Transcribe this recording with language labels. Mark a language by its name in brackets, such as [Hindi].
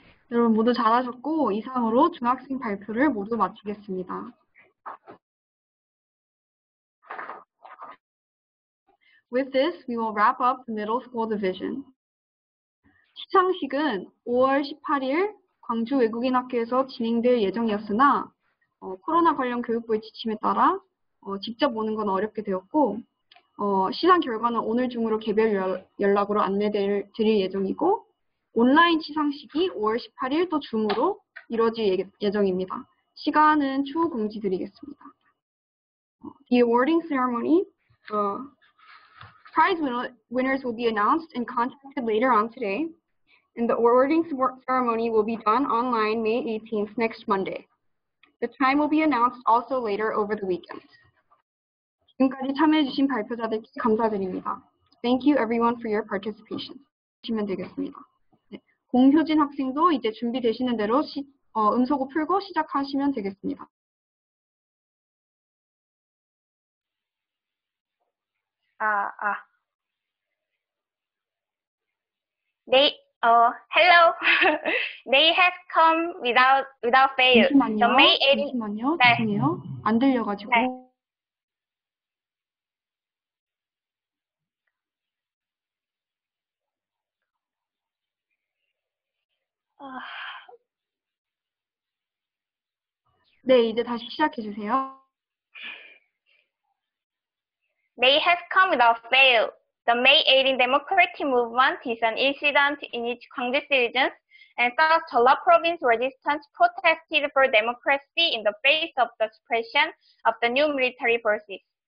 [Korean] 여러분 모두 잘하셨고 이상으로 중학생 발표를 모두 마치겠습니다. [English] With this, we will wrap up the middle school division. [Korean] 시상식은 5월 18일 광주 외국인학교에서 진행될 예정이었으나 코로나 관련 교육부의 지침에 따라 직접 오는 건 어렵게 되었고 시상 결과는 오늘 중으로 개별 연락으로 안내드릴 예정이고 온라인 시상식이 5월 18일 또 줌으로 이루어질 예정입니다. 시간은 추후 공지드리겠습니다. [English] The awarding ceremony, prize winners will be announced and contacted later on today, and the awarding ceremony will be done online May 18th, next Monday. The time will be announced also later over the weekend. [Korean] 지금까지 참여해주신 발표자들께 감사드립니다. [English] Thank you everyone for your participation. [Korean] 하시면 되겠습니다. 네, 공효진 학생도 이제 준비되시는 대로 음소거 풀고 시작하시면 되겠습니다. [English] Hello. They have come without fail. [Korean] 잠시만요. 네. 죄송해요. 안 들려가지고. 네. 네, 이제 다시 시작해 주세요. [English] They have come without fail. The May 18 democratic movement is an incident in which Gwangju citizens and South Jeolla province resistance protested for democracy in the face of the suppression of the new military forces.